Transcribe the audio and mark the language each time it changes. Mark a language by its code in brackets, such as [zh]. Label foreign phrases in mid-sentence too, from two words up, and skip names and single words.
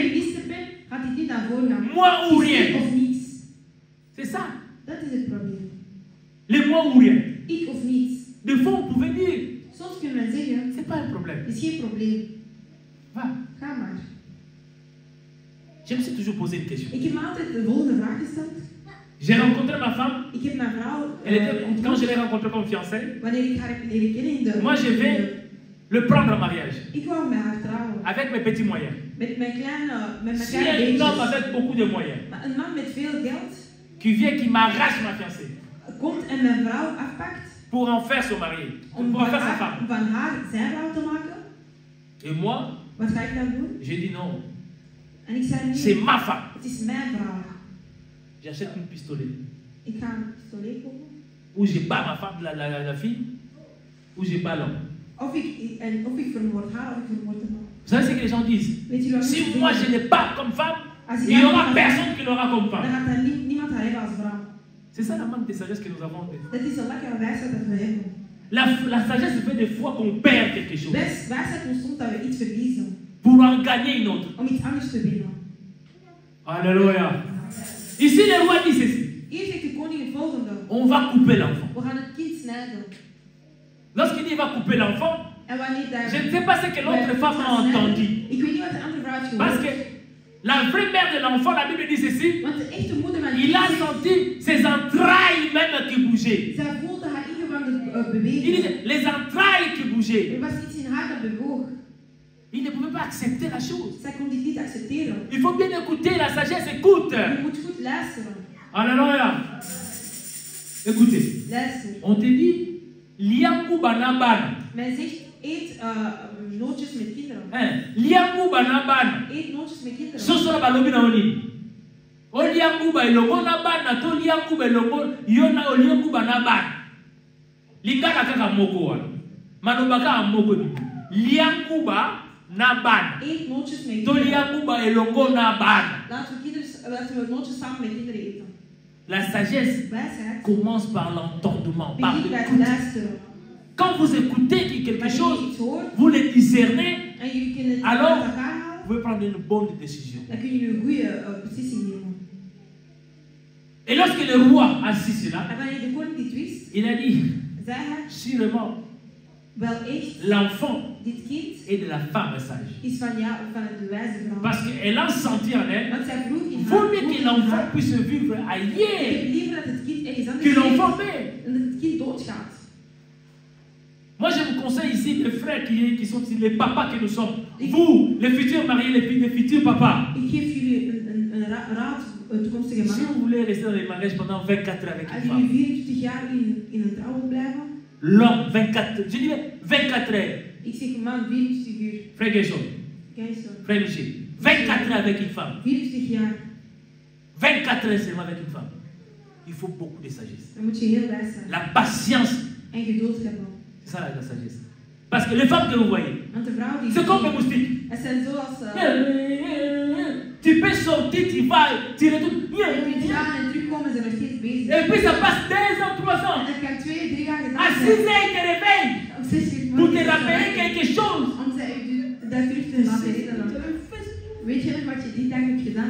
[nl] minister ben, gaat dit niet naar voren gaan. [fr] Moi ou [nl] Het is [fr] rien. [nl] ik of niets. [fr] C'est ça. [nl] Dat is het probleem. [fr] Les moi ou rien. [nl] Ik of niets. [fr] Des fois on pouvait dire, [nl] Soms kunnen men zeggen, [fr] c'est pas un problème. [nl] het is geen probleem. [fr] Va. [nl] Ga maar. [fr] Je me suis toujours posé une question. [nl] Ik heb me altijd de volgende vraag gesteld. [fr] J'ai rencontré ma femme. [nl] Ik heb mijn vrouw [fr] Elle était, quand je l'ai rencontrée comme fiancée, [nl] wanneer ik haar heb leren kennen in de... [fr] moi je vais le prendre en mariage [nl] Ik wou met haar trouwen. [fr] avec mes petits moyens. [nl] Met mijn [fr] Si un [nl] kleine [fr] homme [nl] beetjes. [fr] avec beaucoup de moyens [nl] Maar een man met veel geld [fr] qui vient, qui m'arrache ma fiancée [nl] komt en mijn vrouw afpakt [fr] pour en faire son mari, [nl] om [fr] pour en [nl] van [fr] faire sa [nl] haar, [fr] femme. [nl] van haar zijn vrouw te maken. [fr] Et moi, [nl] Wat ga ik dan doen? [fr] j'ai dit non, [nl] En ik zei [fr] c'est [nl] nee, [fr] ma femme. [nl] het is mijn vrouw. [fr] J'achète une pistolet. [nl] Ik ga een pistolet kopen. [fr] Ou je bats ma femme, la fille, ou je bats l'homme. [nl] Of ik vermoord haar of ik vermoord hem. [fr] Vous savez ce que les gens disent? [nl] Weet je wat [fr] Si [nl] mensen [fr] moi [nl] zeggen? [fr] je l'ai pas comme femme, [nl] Als [fr] il n'y aura [nl] iemand- [fr] personne qui l'aura comme [nl] Dan [fr] femme. [nl] gaat er niemand haar hebben als vrouw. [fr] C'est ça la manque de sagesse que nous avons. [nl] Dat is de lekkere wijsheid dat we hebben. [fr] La sagesse fait des fois qu'on perd quelque chose [nl] Wijsheid komt soms dat we iets verliezen [fr] pour en gagner une autre. [nl] om iets anders te winnen. [fr] Alléluia. Ici, le roi dit ceci. [nl] Hier zegt de koning het volgende. [fr] On va couper l'enfant. [nl] We gaan het kind snijden. [fr] Lorsqu'il dit il va couper l'enfant, [nl] En wanneer daar... [fr] je ne sais pas ce que l'autre femme a entendu. [nl] Ik weet niet wat de andere vrouw heeft [fr] Parce [nl] gehoord. [fr] que la vraie mère de l'enfant, la Bible dit ceci, [nl] Want de echte moeder van [fr] il a [nl] kind, [fr] senti ses entrailles même qui bougeaient. [nl] zij voelde haar ingewanden [fr] Il [nl] bewegen. [fr] dit les entrailles qui bougeaient. [nl] Er was iets in haar dat bewoog. [fr] Il ne pouvait pas accepter la chose. [nl] Zij kon dit niet accepteren. [fr] Il faut bien écouter la sagesse, écoute. [nl] Je moet goed luisteren. [fr] Alléluia. Écoutez, [nl] Luister. [fr] on te dit, [ln] liangu banabana. [nl] Men zegt, eet nootjes met kinderen. [ln] Liangu banabana. [nl] Eet nootjes met kinderen. [ln] Sosora balobi na oni. O liangu ba elongo na bana, to liangu ba elongo, yona o liangu banabana. Lingaka kaka moko wana. Manobaka moko ni. Liangu ba na bana. [nl] Eet nootjes met [ln] To [nl] kinderen. [ln] liangu ba elongo na bana. [nl] Laten we nootjes samen met kinderen eten. [fr] La sagesse [nl] Wijsheid [fr] commence par l'entendement, par [nl] begint bij het [fr] l'écoute. [nl] luisteren. [fr] Quand vous écoutez quelque [nl] Wanneer [fr] chose, [nl] je iets hoort [fr] vous le discernez, [nl] en je kunt het [fr] alors [nl] uit elkaar [fr] vous [nl] halen, [fr] pouvez prendre une bonne décision. [nl] dan kun je een goede beslissing nemen. [fr] Et lorsque le roi a su cela, [nl] En wanneer de koning dit wist, [fr] il a dit, [nl] zei hij, [fr] sûrement, [nl] wel echt, [fr] l'enfant [nl] dit kind [fr] est de la femme sage. [nl] is van de wijze vrouw. [fr] Parce qu'elle a senti en elle, [nl] Want zij vroeg in [fr] vaut mieux [nl] vroeg [fr] que [nl] in [fr] l'enfant [nl] haar, [fr] puisse vivre [nl] ik heb [fr] ailleurs [nl] liever dat het kind ergens [fr] que [nl] anders [fr] l'enfant [nl] leeft [fr] meurt. [nl] en dat het kind doodgaat. [fr] Moi, je vous conseille ici les frères qui sont ici, les papas que nous sommes. Vous, les futurs mariés, les futurs papas. [nl] Ik geef jullie een raad, toekomstige [fr] Si [nl] mannen. [fr] vous voulez rester dans les mariages pendant 24 ans avec [nl] Als [fr] une [nl] jullie [fr] femme, [nl] 24 jaar in een trouw wil blijven, [fr] l'homme, 24, je dis 24 heures. [nl] ik zeg man 24 uur. [fr] Frère Gershon, [nl] Kijk zo. [fr] frère Michel, 24 heures avec une femme. [nl] 24 jaar, [fr] 24 heures seulement avec une femme. Il faut beaucoup de sagesse. [nl] dan moet je heel wijs zijn. [fr] La patience, [nl] En geduld hebben. [fr] c'est ça la sagesse. Parce que les femmes que vous voyez, [nl] Want de vrouw die... [fr] c'est comme les moustiques. [nl] Het zijn zoals... [fr] Tu peux sortir, tu vas, tu retournes. [nl] je kunt gaan en terugkomen, ze zijn nog steeds bezig. [fr] Et puis ça passe 2 ans, 3 ans. [nl] En het kan 2, 3 jaar gedaan [fr] À 6 [nl] zijn. [fr] heures, il te réveille [nl] Op 6 uur [fr] pour te [nl] morgens [fr] rappeler quelque chose. [nl] om dat terug te laten herinneren. Weet je nog wat je die dag hebt gedaan?